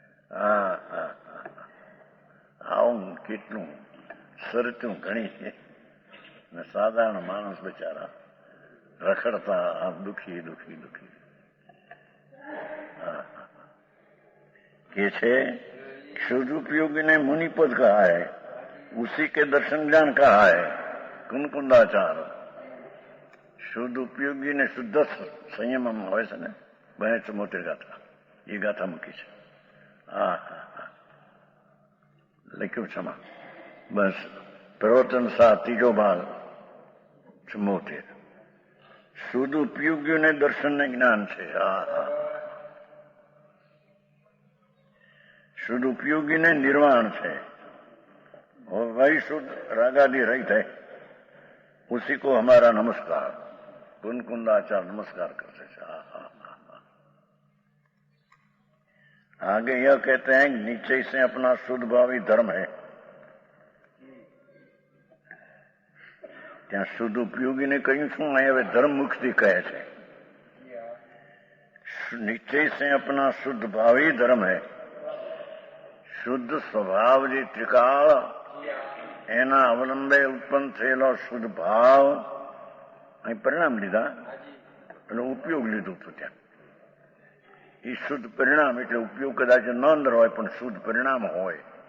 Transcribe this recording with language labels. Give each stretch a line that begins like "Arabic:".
Gujarati: હા હા, આવું કેટલું સરતું ઘણી છે. સાધારણ માણસ બિચારા રખડતા દુખી દુખી દુખી. કે છે
Hindi: शुद्ध उपयोगी ने मुनिपद कहा है, उसी के दर्शन ज्ञान कहा है कुंकुंदाचार.
Gujarati: શુદ્ધ ઉપયોગી ને શુદ્ધ સંયમમાં હોય છે ને, 72 ગાથા, એ ગાથા મૂકી છે. હા હા હા, લખ્યું છે એમાં. બસ પ્રવચન 7 ત્રીજો ભાગ 74. શુદ્ધ ઉપયોગીઓને દર્શન ને જ્ઞાન છે. હા હા, શુદ્ધ ઉપયોગીને નિર્વાણ છે.
Hindi: वही शुद्ध रागादि रहित है, उसी को हमारा नमस्कार. कुंकुंदाचार नमस्कार करते हैं. आगे यह कहते हैं निश्चय से अपना शुद्ध भावी धर्म है.
Gujarati: ત્યાં શુદ્ધ ઉપયોગીને કહ્યું શું? હવે ધર્મ મુક્તિ કહે છે.
Hindi: નિશ્ચય से अपना शुद्ध भावी धर्म है.
Gujarati: શુદ્ધ સ્વભાવ જે ત્રિકાળ એના અવલંબે ઉત્પન્ન થયેલો શુદ્ધ ભાવ, અહીં પરિણામ લીધા એટલે ઉપયોગ લીધું હતું ત્યાં. એ શુદ્ધ પરિણામ એટલે ઉપયોગ કદાચ ન અંદર હોય પણ શુદ્ધ પરિણામ હોય.